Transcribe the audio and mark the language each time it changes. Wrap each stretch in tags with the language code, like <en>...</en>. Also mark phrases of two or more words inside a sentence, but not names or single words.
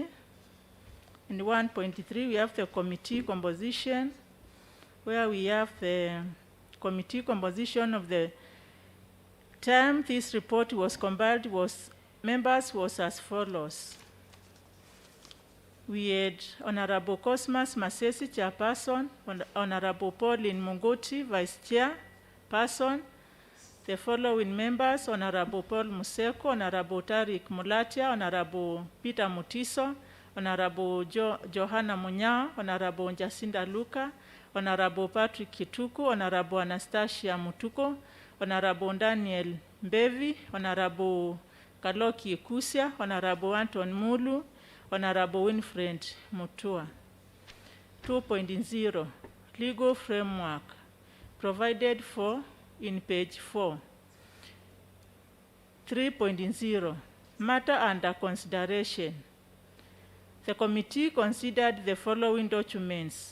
<en>In 1.3, we have the committee composition, where we have the committee composition of the time this report was compiled members was as follows. We had Honorable Cosmas Masesi, Chairperson, Honorable Pauline Munguti, Vice Chairperson. The following members: Honorable Paul Museko, Honorable Tariq Mulatia, Honorable Peter Mutiso, Honorable Johanna Munya, Honorable Jacinta Luka, Honorable Patrick Kituku, Honorable Anastasia Mutuko, Honorable Daniel Mbevi, Honorable Kaloki Kusia, Honorable Anton Mulu, Honorable Winfred Mutua. 2.0, legal framework provided for in page 4. 3.0, matter under consideration. The committee considered the following documents.</en>